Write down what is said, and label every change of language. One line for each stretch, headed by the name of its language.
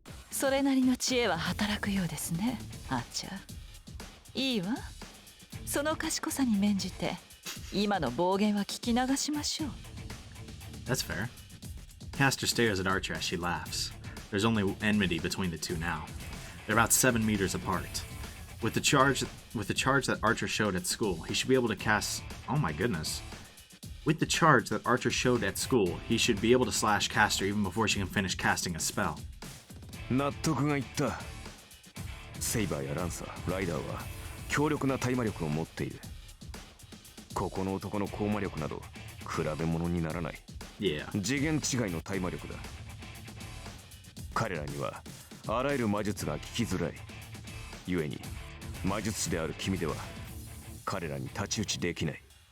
Japanese: それなりの知恵は働くようですね、アーチャー。いいわ。その賢さに免じて今の暴言は聞き流しましょう。
English: That's fair. Caster stares at Archer as she laughs. There's only enmity between the two now. They're about 7 meters apart. With the charge that Archer showed at school, he should be able to cast... Oh my goodness. With the charge that Archer showed at school, he should be able to slash Caster even before she can finish casting a spell.
Japanese: 納得がいった。セイバーやランサー、ライダーは強力な対魔力を持っている。ここの男の高魔力など比べ物にならない。
English: Yeah.
Japanese: 次元違いの対魔力だ。彼らにはあらゆる魔術が効きづらい。故に魔術師である君では彼らに太刀打ちできない。